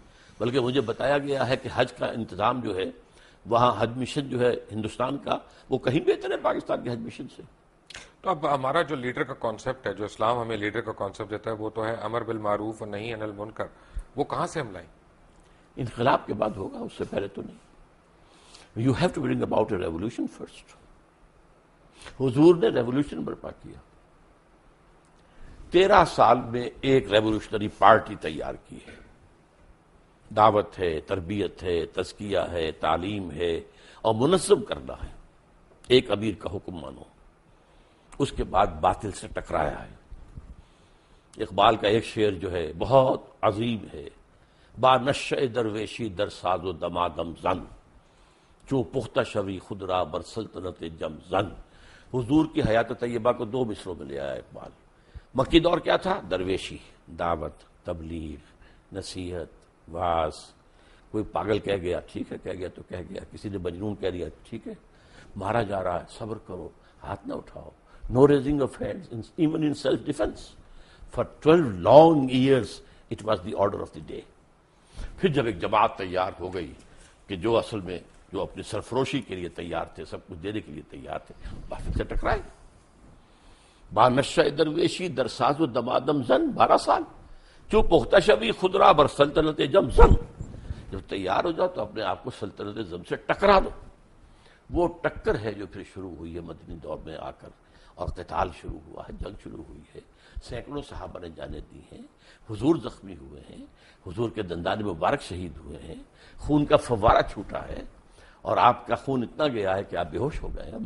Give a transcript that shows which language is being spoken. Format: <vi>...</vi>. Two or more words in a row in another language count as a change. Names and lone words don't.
<ur>بلکہ مجھے بتایا گیا ہے کہ حج کا انتظام جو ہے وہاں، حج مشن جو ہے ہندوستان کا، وہ کہیں بہتر ہے پاکستان کے حج مشن سے. تو اب ہمارا جو لیڈر کا کانسیپٹ ہے، جو اسلام ہمیں لیڈر کا کانسیپٹ دیتا ہے، وہ تو ہے</ur> <ar>امر بالمعروف</ar> <ur>اور</ur> <ar>نہی عن المنکر.</ar> <ur>وہ کہاں سے ہم لائیں؟ انقلاب کے بعد ہوگا، اس سے پہلے تو نہیں.</ur> <en>You have to bring about a revolution first.</en> <ur>حضور نے ریولوشن برپا کیا، 13 سال میں ایک ریولوشنری پارٹی تیار کی ہے. دعوت ہے، تربیت ہے، تزکیہ ہے، تعلیم ہے، اور منظم کرنا ہے. ایک امیر کا حکم مانو. اس کے بعد باطل سے ٹکرایا ہے. اقبال کا ایک شعر جو ہے بہت عظیم ہے،</ur> <fa>با نشہ درویشی در ساز و دمادم زن، چو پختہ شوی خود را بر سلطنت جم زن.</fa> <ur>حضور کی حیات طیبہ کو 2 مصروں میں لے آیا اقبال. مکی دور کیا تھا؟ درویشی، دعوت، تبلیغ، نصیحت، واعظ. کوئی پاگل کہہ گیا، ٹھیک ہے کہہ گیا تو کہہ گیا. کسی نے مجنون کہہ دیا، ٹھیک ہے. مارا جا رہا ہے، صبر کرو، ہاتھ نہ اٹھاؤ.</ur> <en>No raising of hands even in self defense. For 12 long years it was the order of the day.</en> <ur>پھر جب ایک جماعت تیار ہو گئی کہ جو اصل میں جو اپنی سرفروشی کے لیے تیار تھے، سب کچھ دینے کے لیے تیار تھے، باطل سے ٹکرائے.</ur> <fa>با نشہ درویشی در ساز و دمادم زن، 12 سال. جو پختہ شبی خود را بر سلطنت جم زن.</fa> <ur>جب تیار ہو جاؤ تو اپنے آپ کو سلطنت زم سے ٹکرا دو. وہ ٹکر ہے جو پھر شروع ہوئی ہے مدنی دور میں آ کر، اور قتال شروع ہوا ہے، جنگ شروع ہوئی ہے. سینکڑوں صحابہ نے جانیں دی ہیں، حضور زخمی ہوئے ہیں، حضور کے دندان مبارک شہید ہوئے ہیں، خون کا فوارہ چھوٹا ہے، اور آپ کا خون اتنا گیا ہے کہ آپ بے ہوش ہو گئے ہیں.</ur>